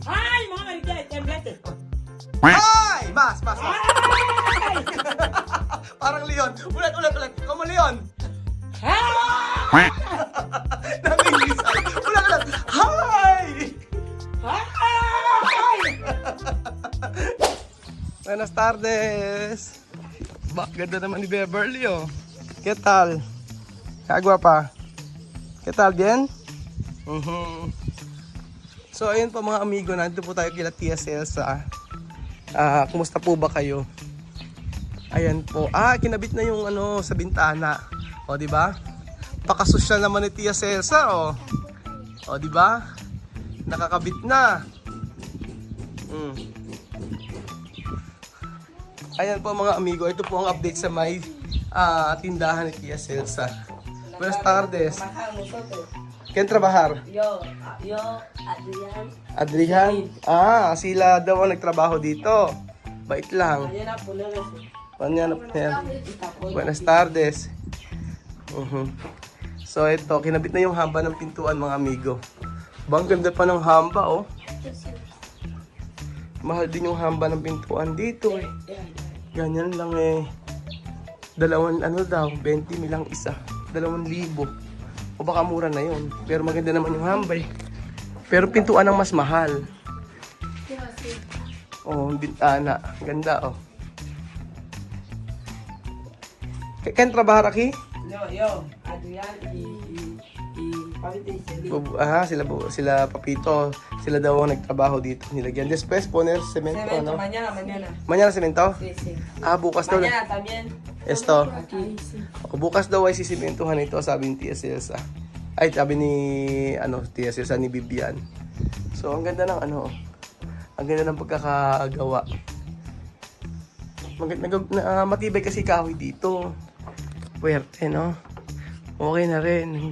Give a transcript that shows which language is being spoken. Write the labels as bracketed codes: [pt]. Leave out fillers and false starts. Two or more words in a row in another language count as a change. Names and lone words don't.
[tl] Hi, mga marites. Temblete. Hi! Mas. Hi! Parang Leon. Ulit. Como Leon. Hi! Namimisan. Ulit. Hi! Hi! [es] Buenas tardes. [tl] Ganda naman ni Beverly, oh. [es] ¿Qué tal? Kagwapa. ¿Qué tal? Bien? [tl] So, ayun po mga amigo. Nandito po tayo kila Tia Celsa. Kumusta po ba kayo? Ayan po. Kinabit na yung ano sa bintana. O, di ba? Pakasosyal naman ni Tia Celsa, oh. O, di ba? Nakakabit na. Ayan po mga amigo, ito po ang update sa may tindahan ni Tia Celsa. [es] Buenas tardes. ¿Quién trabajar? Yo, Adrian? Adrian. [tl] Sila daw ang nagtrabaho dito. Bait lang. [es] Mañana ponemos. Mañana. Buenas tardes. [tl] So ito, kinabit na yung hamba ng pintuan mga amigo. Bang ganda pa ng hamba, oh. Mahal din yung hamba ng pintuan dito, eh. Ganyan lang, eh. 20 lang isa. 2,000. O baka mura na yun. Pero maganda naman yung hamba, eh. Pero pintuan ang mas mahal. Oh, bintana. Ganda, oh. [es] Ken trabajar aquí? No, yo, Adrian y Pabito y Celine. [tl] Sila Papito. Sila daw ang nagtrabaho dito. Nilagyan. [es] Después poner cemento, Cemento, no? mañana. Mañana cemento? Sí, sí. [tl] Bukas daw. [es] Mañana también. Esto. Aquí. [tl] Bukas daw ay sisimentuhan ito, sabi ni Tia Celsa. Ay, sabi ni Tia Celsa ni Bibian. So, ang ganda ng ang ganda ng pagkakagawa. Matibay kasi kahoy dito. Puwerte, no? Okay na rin.